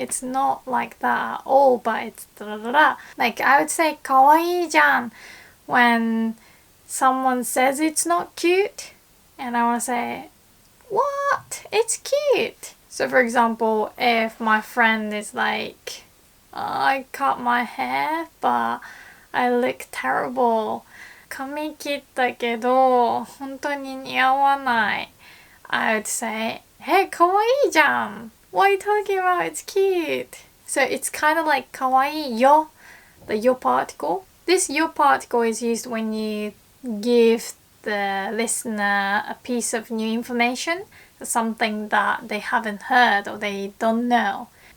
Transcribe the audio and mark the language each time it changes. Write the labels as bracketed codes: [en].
[en] It's not like that at all, but it's da da da. Like I would say [ja] かわいいじゃん [en] when someone says it's not cute and I want to say, what? It's cute. So for example, if my friend is like, I cut my hair, but I look terrible. [ja] 髪切ったけど、本当に似合わない。 [en] I would say, hey, [ja] かわいいじゃん [en] What are you talking about? It's cute. So it's kind of like [ja] かわいいよ [en] the yo particle. This yo particle is used when you give the listener a piece of new information, something that they haven't heard or they don't know.